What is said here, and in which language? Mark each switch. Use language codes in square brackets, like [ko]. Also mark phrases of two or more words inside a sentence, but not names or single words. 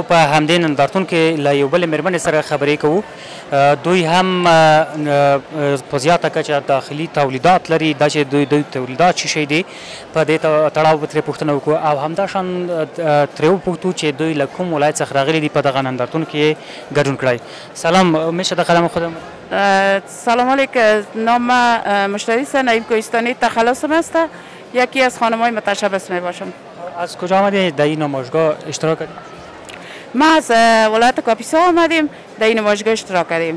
[ps] په همدې نندارتون کې له یو بلې مېرمنې سره خبرې کوو. دوی هم په زیاته کچه داخلي تولیدات لري. دا چې دوی تولیدات څه شی دي په دې تړاو به ترې پوښتنه وکړو او همداشان ترې وپوښتو چې دوی له کوم ولایت څخه راغلي دي په دغه نندارتون کې ګډون کړی. [fa] سلام، میشه داخل خودم؟ سلام علیکم. نام مشتری است، نعیم کوهستانی تخلصم است. یکی از خانم‌های متشبث می باشم. از کجا آمدید در این نمایشگاه اشتراک کردید؟ ما از ولایت کاپیسا آمدیم در این نمایشگاه اشتراک کردیم.